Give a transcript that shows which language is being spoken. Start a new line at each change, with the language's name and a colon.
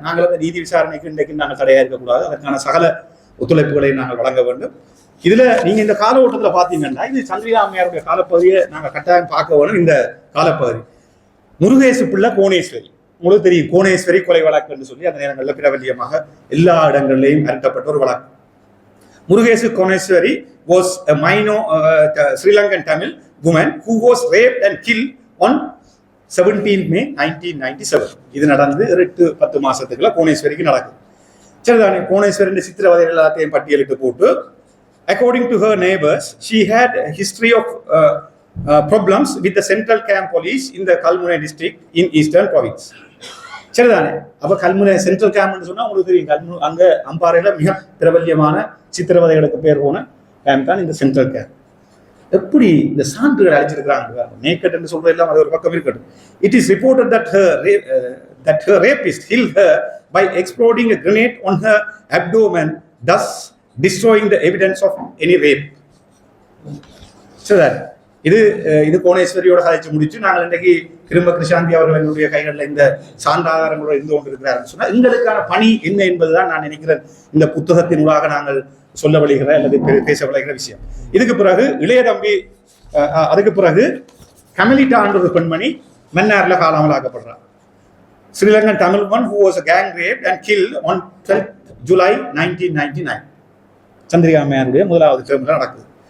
Tamil: நாங்கள் அந்த நீதி விசாரணைக்கு இன்றைக்கு நாங்கள் தடையாக இருக்கக்கூடாது. அதற்கான சகல ஒத்துழைப்புகளை நாங்கள் வழங்க வேண்டும். இதுல நீங்க இந்த கால ஓட்டத்தில் பார்த்தீங்கன்னா இது சந்திரிகா அம்மையாருடைய காலப்பகுதியை நாங்கள் கட்டாயம் பார்க்க வேணும். இந்த காலப்பகுதி முருகேசு பிள்ளை கோணேஸ்வரி, உங்களுக்கு தெரியும் கோணேஸ்வரி கொலை வழக்கு என்று சொல்லி அந்த நேரங்களில் பிரபல்யமாக எல்லா இடங்களிலேயும் அரட்டப்பட்ட ஒரு வழக்கு.
English: Murugesu Koneswari was a minor Sri Lankan Tamil woman who was raped and killed on 17 May 1997.
Tamil: இது நடந்து 8-10 மாசத்துக்குள்ள கோணேஸ்வரிக்கு நடக்குது. சரிதானே, கோணேஸ்வரின் சித்திரவதைகள் எல்லாத்தையும் பட்டியலிட்டு போட்டு
English: according to her neighbors she had a history of problems with the Central Camp Police in the Kalmune district in Eastern Province.
Tamil: சரிதானே, அப்ப கல்முனை சென்ட்ரல் கேம்ப்னு சொன்னா உங்களுக்கு தெரியும், அங்க அம்பாறையில மிக பிரபல்யமான சித்திரவதைகளுக்கு பேர் போன கேம்ப் தான் இந்த சென்ட்ரல் கேம்ப். எப்படி இந்த சான்றுகள் அழிச்சிருக்கிறாங்க நேக்கட் என்று சொல்றது எல்லாம் அது ஒரு பக்கம் இருக்கட்டும்.
English: It is reported that her rapist killed her by exploding a grenade on her abdomen, thus destroying the evidence of any rape.
Tamil: சரி, இது கோணேஸ்வரியோட கதைச்சு முடிச்சு நாங்கள் இன்றைக்கு திரும்ப கிருஷாந்தி அவர்கள் என்னுடைய கைகளில் இந்த சான்றாதாரங்களோட இருந்து கொண்டிருக்கிறார்கள் சொன்னால் எங்களுக்கான பணி என்ன என்பதுதான் நான் நினைக்கிறேன் இந்த புத்தகத்தின் ஊடாக நாங்கள் சொல்ல வழிகிற அல்லது பேச விளைகிற விஷயம். இதுக்கு பிறகு இளைய தம்பி, அதுக்கு பிறகு கமலிட்டா என்ற ஒரு பெண்மணி மன்னார்ல காலாமலாக்கப்படுறார்.
English: Sri Lankan Tamil one who was gang raped and killed on 12th July 1999.
Tamil: Chandrika அம்மையாருடைய முதலாவது டேர்ம்ல நடக்குது.